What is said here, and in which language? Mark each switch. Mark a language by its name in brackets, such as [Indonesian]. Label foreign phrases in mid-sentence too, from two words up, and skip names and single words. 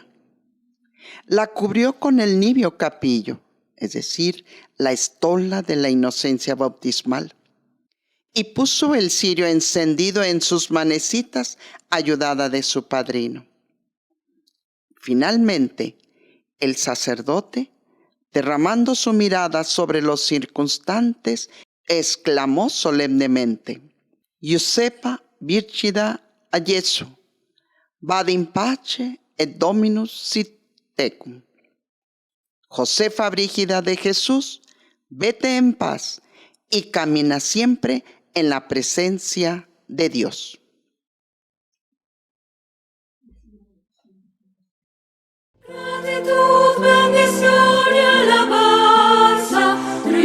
[Spanish] La cubrió con el nivio capillo, es decir, la estola de la inocencia bautismal, y puso el cirio encendido en sus manecitas, ayudada de su padrino. Finalmente, el sacerdote, derramando su mirada sobre los circunstantes, exclamó solemnemente: Josefa Brígida [Latin] a Jesu, vade in pace et Dominus sit tecum. [Spanish] Josefa Brígida de Jesús, vete en paz y camina siempre en la presencia de Dios. Gratitud, bendición y alabanza